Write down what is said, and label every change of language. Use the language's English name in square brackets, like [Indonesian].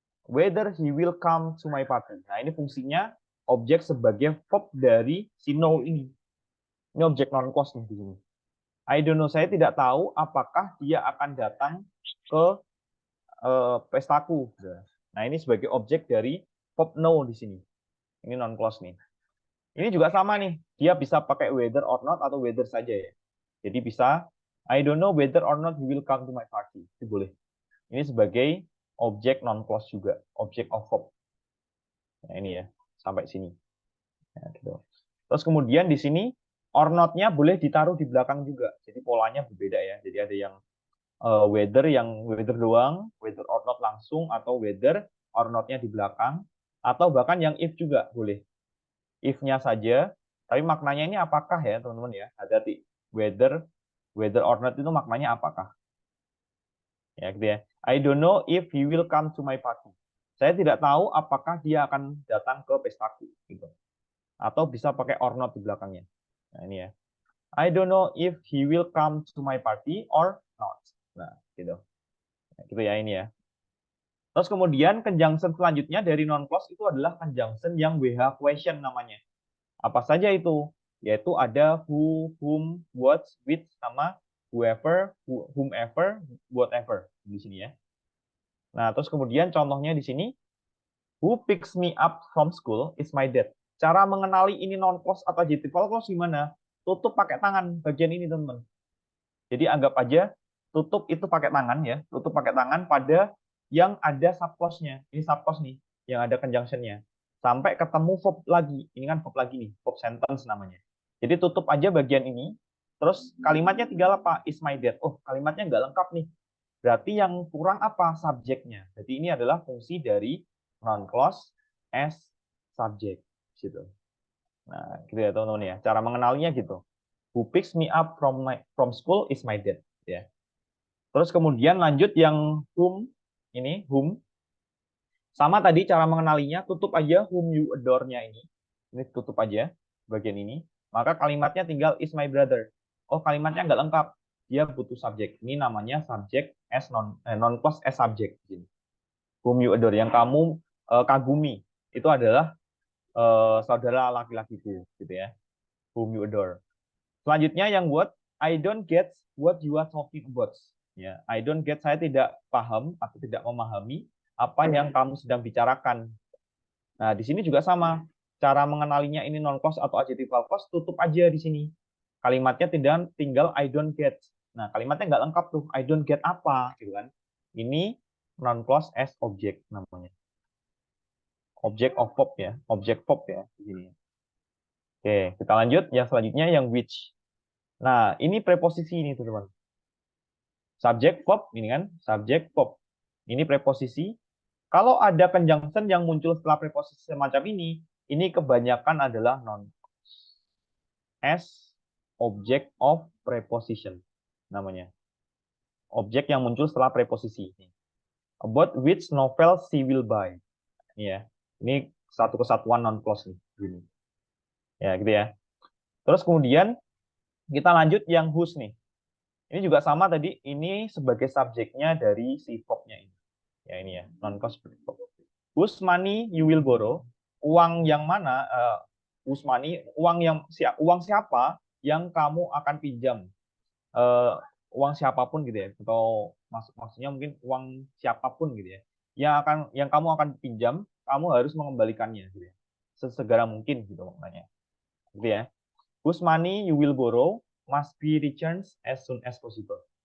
[English] Whether he will come to my party. [Indonesian] Nah, ini fungsinya objek sebagai verb dari si know ini. Ini objek non clause nih di sini. [English] I don't know, [Indonesian] saya tidak tahu apakah dia akan datang ke pestaku. Nah, ini sebagai objek dari verb know di sini. Ini non clause nih. Ini juga sama nih. Dia bisa pakai whether or not atau whether saja ya. Jadi bisa [English] I don't know whether or not he will come to my party. [Indonesian] Itu boleh. Ini sebagai objek non clause juga, objek of verb. Nah, ini ya, sampai sini. Nah, gitu. Terus kemudian di sini or not-nya boleh ditaruh di belakang juga. Jadi polanya berbeda ya. Jadi ada yang whether doang, whether or not langsung, atau whether or not-nya di belakang, atau bahkan yang if juga boleh. If-nya saja, tapi maknanya ini apakah ya teman-teman ya. Hati-hati. Whether or not itu maknanya apakah. Ya, gitu ya. [English] I don't know if he will come to my party. [Indonesian] Saya tidak tahu apakah dia akan datang ke pestaku gitu. Atau bisa pakai or not di belakangnya. Nah, ini ya. [English] I don't know if he will come to my party or not. [Indonesian] Nah, gitu. Nah, gitu ya ini ya. Terus kemudian conjunction selanjutnya dari non clause itu adalah conjunction yang WH question namanya. Apa saja itu? Yaitu ada who, whom, what, which, sama whoever, whomever, whatever di sini ya. Nah, terus kemudian contohnya di sini, [English] who picks me up from school is my dad. [Indonesian] Cara mengenali ini non clause atau adjectival clause gimana? Tutup pakai tangan bagian ini, teman-teman. Jadi anggap aja tutup itu pakai tangan ya, tutup pakai tangan pada yang ada subclause-nya. Ini subclause nih, yang ada conjunction-nya. Sampai ketemu verb lagi. Ini kan verb lagi nih, verb sentence namanya. Jadi tutup aja bagian ini, terus kalimatnya tinggal apa? [English] Is my dad. [Indonesian] Oh, kalimatnya nggak lengkap nih. Berarti yang kurang apa? Subjeknya. Jadi ini adalah fungsi dari non clause as subject. Gitu. Nah, gitu ya teman-teman ya. Cara mengenalinya gitu. [English] Who picks me up from school is my dad. [Indonesian] Ya. Terus kemudian lanjut yang whom ini whom sama tadi cara mengenalinya tutup aja whom you adore-nya ini. Ini tutup aja bagian ini. Maka kalimatnya tinggal [English] is my brother. [Indonesian] Oh, kalimatnya nggak lengkap. Dia butuh subjek. Ini namanya subject as non clause as subject. [English] Whom you adore [Indonesian] yang kamu kagumi itu adalah saudara laki-lakiku gitu ya. Whom you adore. Selanjutnya yang [English] what I don't get what you are talking about. [Indonesian] Ya, [English] I don't get, [Indonesian] saya tidak paham atau tidak memahami apa yang kamu sedang bicarakan. Nah, di sini juga sama. Cara mengenalinya ini non clause atau adjectival clause tutup aja di sini. Kalimatnya tinggal [English] I don't get. [Indonesian] Nah, kalimatnya nggak lengkap tuh. [English] I don't get [Indonesian] apa gitu kan. Ini non clause as object namanya. Object of verb ya, object verb ya di sini. Oke, kita lanjut yang selanjutnya yang which. Nah, ini preposisi ini teman-teman. Subjek verb ini kan, subjek verb. Ini preposisi. Kalau ada conjunction yang muncul setelah preposisi semacam ini kebanyakan adalah non as object of preposition namanya. Objek yang muncul setelah preposisi. [English] About which novel she will buy. [Indonesian] Ini ya. Ini satu kesatuan non clause nih, gini. Ya, gitu ya. Terus kemudian kita lanjut yang whose nih. Ini juga sama tadi, ini sebagai subjeknya dari si verb-nya ini. Ya ini ya, non clause verb. [English] Whose money you will borrow? [Indonesian] Uang yang mana? [English] Whose money? [Indonesian] Uang siapa yang kamu akan pinjam? Uang siapapun gitu ya, atau maksudnya mungkin uang siapapun gitu ya, yang kamu akan pinjam, kamu harus mengembalikannya gitu ya, sesegera mungkin gitu maknanya, gitu ya. [English] Whose money you will borrow must be returned as soon as possible.